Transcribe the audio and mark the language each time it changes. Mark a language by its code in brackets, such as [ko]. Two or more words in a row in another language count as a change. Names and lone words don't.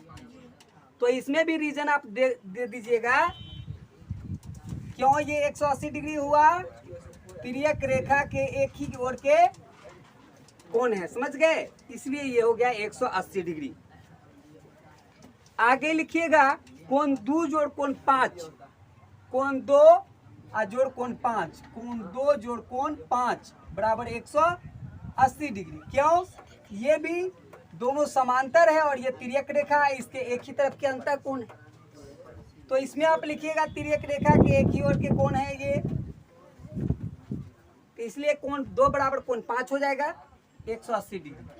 [hi] तो इसमें भी रीजन आप दे दीजिएगा क्यों ये 180 डिग्री हुआ। तिर्यक रेखा के एक ही ओर के कोण है, समझ गए, इसलिए ये हो गया 180 डिग्री। आगे लिखिएगा कोण 2 जोड़ कोण 5, कोण 2 जोड़ कोण 5, कोण 2 जोड़ कोण 5 बराबर 180 डिग्री। क्यों, ये भी दोनों समांतर है और ये तिर्यक रेखा है, इसके एक ही तरफ के अंतर कोण है। तो इसमें आप लिखिएगा तिर्यक रेखा के एक ही ओर के कोण है ये, तो इसलिए कोण 2 बराबर कोण 5 हो जाएगा 180 डिग्री।